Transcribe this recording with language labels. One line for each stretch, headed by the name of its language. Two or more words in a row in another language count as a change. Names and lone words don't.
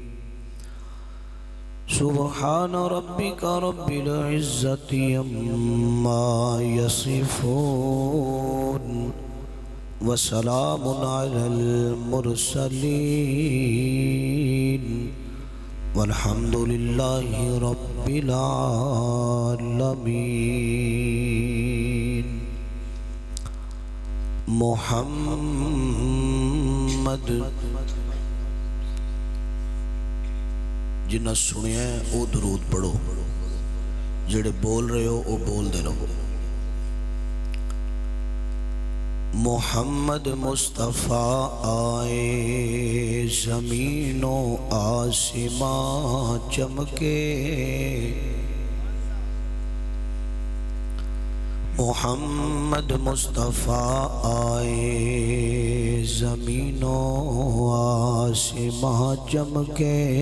Arabic: سبحان ربك رب العزة عما يصفون وسلام على المرسلين والحمد لله رب العالمين.
Punjabi: محمد جنہ سنیا ہے او درود پڑھو، جڑے بول رہے ہو او بول دے رہو.
Urdu: محمد مصطفیٰ آئے زمین و آسمان چمکے، محمد مصطفیٰ آئے زمین و آسمان چمکے،